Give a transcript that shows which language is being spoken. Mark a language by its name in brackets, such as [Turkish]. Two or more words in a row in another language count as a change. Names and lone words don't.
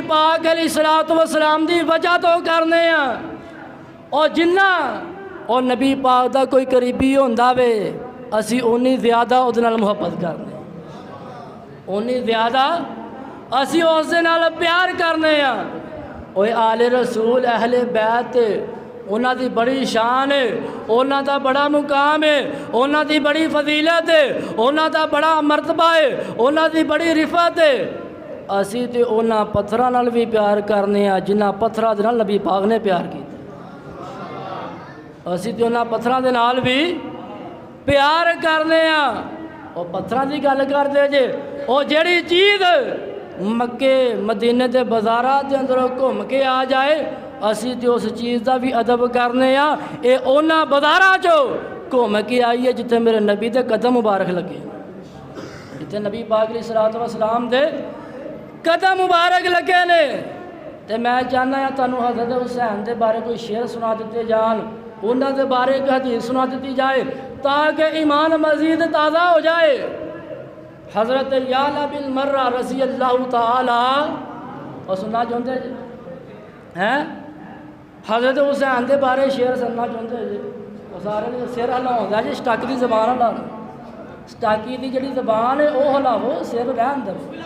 [Punjabi] پاک علیہ السلام دی وجہ تو کرنے ہیں اور جنہ اور نبی پاک دا کوئی قریبی ہوندا وے اسی اونی زیادہ اس نال محبت کرنے اونی زیادہ اسی اس نال پیار کرنے ہیں اوے آل رسول اہل بیت انہاں دی بڑی شان ہے انہاں دا بڑا مقام ہے انہاں دی بڑی فضیلت ہے انہاں دا بڑا مرتبہ ہے انہاں دی بڑی رفعت ہے اسی تے انہاں پتھراں نال بھی پیار کرنے ہیں جنہاں پتھراں دے نال نبی پاک نے پیار کیتا اسی تے انہاں پتھراں دے نال بھی پیار کرنے ہیں اور پتھراں دی گل کردے جے او جڑی چیز مکے مدینے دے بازاراں دے اندر گھوم کے آ جائے اسی تے اس چیز دا بھی ادب کرنے ہیں اے انہاں بازاراں چوں گھوم کے آئی ہے جتھے میرے نبی دے قدم مبارک لگے جتھے نبی پاک علیہ السلام دے قدم مبارک لگے نے تے میں چاہنا ہے تانوں حضرت حسین دے بارے کوئی شعر سنا دیتے جان انہاں دے بارے ایک حدیث سنا دیتی جائے [Urdu] تاکہ ایمان مزید تازہ ہو جائے [Punjabi] حضرت یعلا بن مرہ رضی اللہ تعالی [Urdu] اور سننا چاہتے ہیں [Punjabi] حضرت حسین دے بارے [Urdu] شعر سننا چاہتے ہیں وہ سارے سر ہلاؤں [Punjabi] جی سٹاکی دی زبان ہلا سٹاکی دی جڑی زبان ہے وہ ہلاو سر رہن دو